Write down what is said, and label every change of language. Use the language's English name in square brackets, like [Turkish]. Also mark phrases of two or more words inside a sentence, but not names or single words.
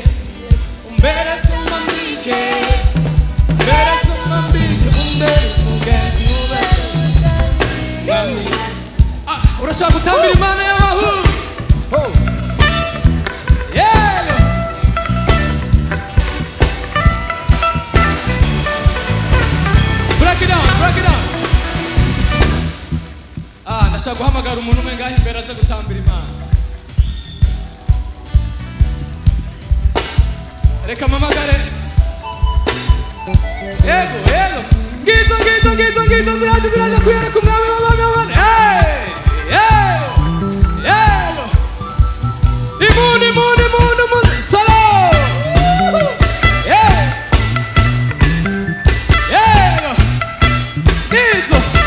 [Kinyarwanda] Umbere soma mbike. Umbere soma mbike. Umbere mugenzi umbere. Urashaka gutambira Imana y'abahu. [English] Yeah. Break it down. Break it down. [Kinyarwanda] Ndashaka guhamagara umuntu umwe ngaho imbere aze gutambira Imana. Reka mpamagare. Yego. Ngizo ziraje kuyereka umwami w'abami. Yego. Imuni. Solo. Yego. Ngizo.